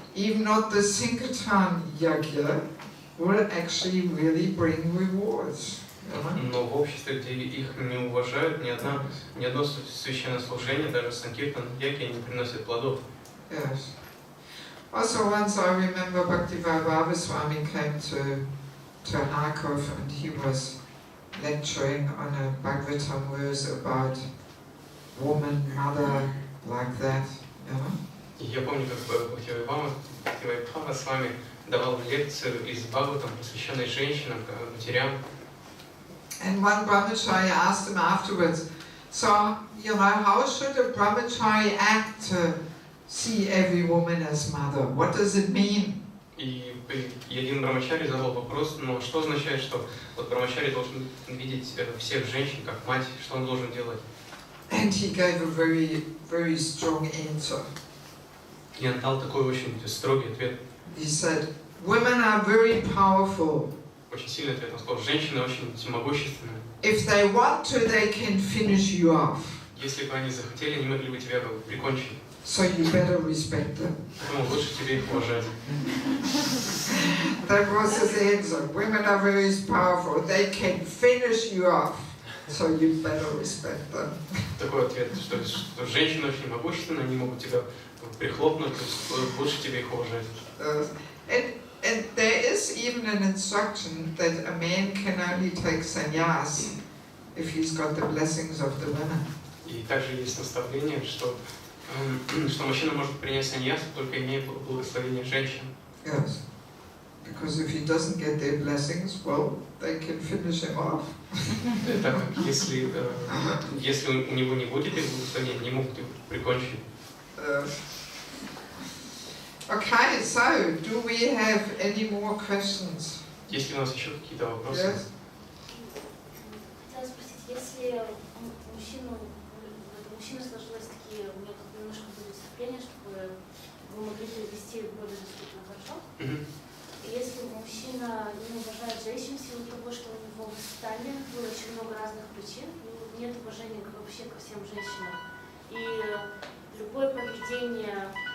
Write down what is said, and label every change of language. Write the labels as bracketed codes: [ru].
[en] Even not the Sankirtan Yajna will actually really bring rewards. [ru] Но в обществе, где их не уважают, ни одно священнослужение, даже Санкиртан Йаги, не приносит плодов. [en] Yes. Also once I remember Bhaktivinoda Swami came to Harkov and he was lecturing on a Bhagavatam verse about woman, mother, like that, you know. [ru] И я помню, как Бхактивinoda с вами давал лекцию из Бхагаватам, посвященной женщинам, матерям. [en] And one brahmachari asked him afterwards, so, you know, how should a brahmachari act to see every woman as mother? What does it mean? [ru] И один брамачари задал вопрос, но что означает, что вот брамачари должен видеть всех женщин как мать, что он должен делать? [en] And he gave a very, very strong answer. [ru] И он дал такой очень строгий ответ. [en] He said, women are very powerful. [ru] Очень сильный ответ. Он сказал, женщины очень могущественны. [en] If they want to, they can finish you off. [ru] Если бы они захотели, они могли бы тебя прикончить. [en] So you better respect them. [ru] Поэтому лучше тебе их уважать. [en] That was his answer. Women are very powerful. They can finish you off. So you better respect them. [ru] Такой ответ, что женщины очень могущественны, они могут тебя прихлопнуть, то есть лучше тебе их уважать. [en] And there is even an instruction that a man can only take sannyas if he's got the blessings of the women. [ru] И также есть наставление, что мужчина может принять саньяс, только имея благословение женщин. [en] Yes. Because if he doesn't get their blessings, well, they can finish him off. [ru] Так как если у него не будет их благословения, они могут его прикончить. [en] Okay, so do we have any more questions? [ru] Есть ли у нас еще какие-то вопросы? [en] Yes. [ru] Хотела спросить, если мужчина сложилось такие, у меня как немножко будет вступление, чтобы вы могли перевести более доступно, хорошо? И если мужчина не уважает женщин в силу того, что у него воспитание, было очень много разных причин, нет уважения вообще ко всем женщинам. И любое поведение